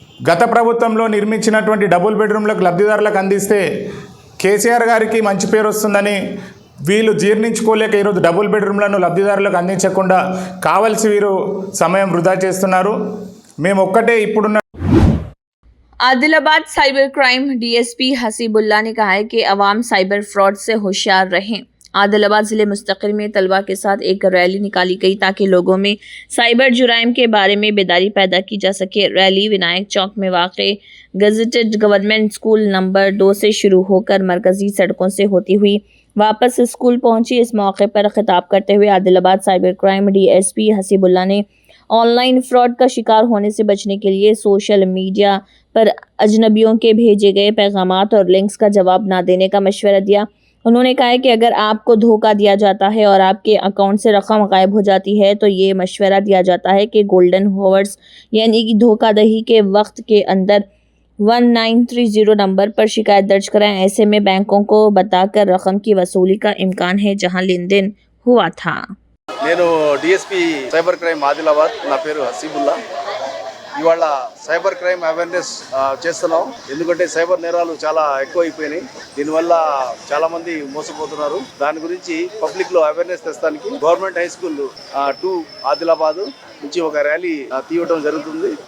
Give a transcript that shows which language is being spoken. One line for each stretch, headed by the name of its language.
Telugu: గత ప్రభుత్వంలో నిర్మించినటువంటి డబుల్ బెడ్రూమ్లకు లబ్ధిదారులకు అందిస్తే కేసీఆర్ గారికి మంచి పేరు వస్తుందని వీళ్ళు జీర్ణించుకోలేక ఈరోజు డబుల్ బెడ్రూమ్లను లబ్ధిదారులకు అందించకుండా కావలసి వీరు సమయం వృధా చేస్తున్నారు. మేము ఒక్కటే ఇప్పుడున్న
Hindi: Adilabad cyber crime DSP Hasibullah ने कहा है कि अवाम साइबर फ्रॉड से होशियार रहें। आदिलाबाद ज़िले मुस्तकिल में तलबा के साथ एक रैली निकाली गई ताकि लोगों में साइबर जुराइम के बारे में बेदारी पैदा की जा सके। रैली विनायक चौक में वाक़े गज़ेटेड गवर्नमेंट स्कूल नंबर 2 से शुरू होकर मरकज़ी सड़कों से होती हुई वापस स्कूल पहुंची। इस मौके पर खिताब करते हुए Adilabad cyber crime DSP Hasibullah ने ऑनलाइन फ्रॉड का शिकार होने से बचने के लिए सोशल मीडिया पर अजनबियों के भेजे गए पैगामात और लिंक्स का जवाब ना देने का मशवरा दिया। उन्होंने कहा है कि अगर आपको धोखा दिया जाता है और आपके अकाउंट से रकम गायब हो जाती है तो ये मशवरा दिया जाता है कि गोल्डन हॉवर्स यानी कि धोखाधड़ी के वक्त के अंदर 1930 नंबर पर शिकायत दर्ज कराएं। ऐसे में बैंकों को बताकर रकम की वसूली का इम्कान है जहां लेन देन हुआ था।
Telugu: నేను డిఎస్పీ సైబర్ క్రైమ్ ఆదిలాబాద్, నా పేరు హసీబుల్లా. ఇవాళ సైబర్ క్రైమ్ అవేర్నెస్ చేస్తున్నాం. ఎందుకంటే సైబర్ నేరాలు చాలా ఎక్కువైపోయినాయి. దీనివల్ల చాలామంది మోసపోతున్నారు. దాని గురించి పబ్లిక్లో awareness తెస్తానికి government high school 2 Adilabad నుంచి ఒక ర్యాలీ తీయడం జరుగుతుంది.